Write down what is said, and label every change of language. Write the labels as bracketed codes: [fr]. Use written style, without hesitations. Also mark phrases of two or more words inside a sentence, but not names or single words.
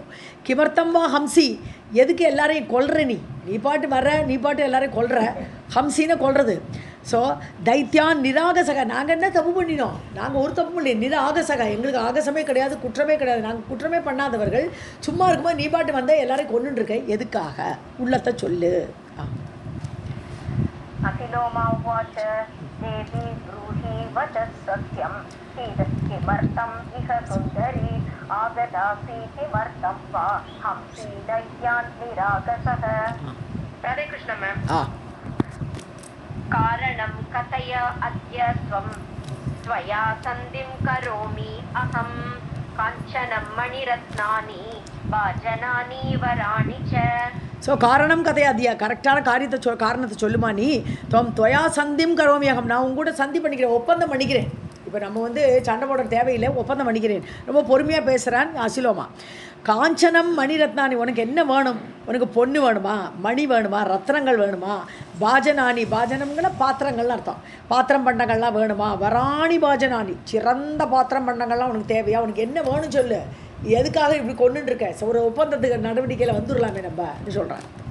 [sa] किमर्थं वा हंसि, [ta] எதுக்கு எல்லாரையும் கொல்ற, நீ பாட்டு வர்ற, நீ பாட்டு எல்லாரையும் கொல்ற, ஹம்சின்னு கொல்றது. ஸோ [sa] दैत्यान् निरागसः, [ta] நாங்கள் என்ன தப்பு பண்ணினோம், நாங்கள் ஒரு தப்பு பண்ணி, நிராகசக எங்களுக்கு ஆகசமே கிடையாது, குற்றமே கிடையாது, நாங்கள் குற்றமே பண்ணாதவர்கள், சும்மா இருக்கும்போது நீ பாட்டு வந்தால் எல்லாரையும் கொண்டுருக்க, எதுக்காக, உள்ளத்தை சொல்லு. [sa] अतिलोमा उवाच देवी ब्रूहि वचः सत्यं किमर्थम् इह सुन्दरी आगतासि किमर्थं वा हंसी दैत्यान् निरागसः. [en] Radhe Krishna ma'am. [sa] कारणं कथय अद्य त्वं त्वया सन्धिं करोमि अहं काञ्चनं मणिरत्नानि भाजनानि वराणि च. [ta] ஸோ [sa] कारणं कथयाद्य, [ta] கரெக்டான காரணத்தை சொல்லுமா நீ. [sa] त्वया सन्धिं करोम्यहम्, [ta] நான் உங்க கூட சந்தி பண்ணிக்கிறேன், ஒப்பந்தம் பண்ணிக்கிறேன். இப்போ நம்ம வந்து சண்டை போடுற தேவையில்லை, ஒப்பந்தம் பண்ணிக்கிறேன். ரொம்ப பொறுமையாக பேசுகிறான் அசிலோமா. [sa] काञ्चनं मणिरत्नानि, [ta] உனக்கு என்ன வேணும்? உனக்கு பொண்ணு வேணுமா, மணி வேணுமா, ரத்னங்கள் வேணுமா, பாஜனானி, பாஜனம்ங்கிற பாத்திரங்கள்னு அர்த்தம், பாத்திரம் பண்டங்கள்லாம் வேணுமா, [sa] वराणि भाजनानि, [ta] சிறந்த பாத்திரம் பண்டங்கள்லாம் உனக்கு தேவையா, உனக்கு என்ன வேணும் சொல்லு, எதுக்காக இப்படி கொண்டுட்டு இருக்க, ஒரு ஒப்பந்தத்துக்கு நடவடிக்கையில் வந்துடலாமே நம்ம சொல்கிறேன்.